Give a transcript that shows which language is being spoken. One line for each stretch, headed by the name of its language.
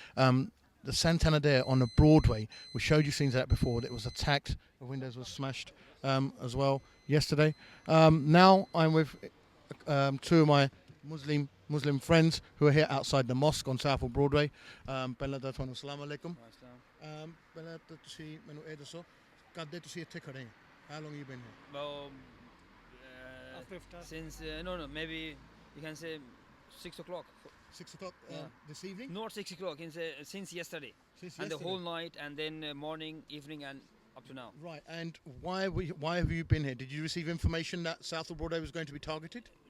English: The Santander on the Broadway, we showed you scenes of that before. It was attacked. The windows were smashed as well yesterday. Now I'm with two of my Muslim friends who are here outside the mosque on Southall Broadway.
Arabic: Assalamu alaikum.
Punjabi: ਪਹਿਲਾਂ ਤਾਂ ਤੁਸੀਂ ਮੈਨੂੰ ਇਹ ਦੱਸੋ ਕਦੇ ਤੁਸੀਂ ਇੱਥੇ ਖੜੇ ਹੋ?
English: How long you been here? Well, since no, maybe you can say 6 o'clock. 6 o'clock Yeah. this evening? Not 6 o'clock. Since yesterday. Since And the yesterday? whole night, and then morning, evening, and up to now. Right, and why have you been here? Did you receive information that Southall Broadway was going to be targeted?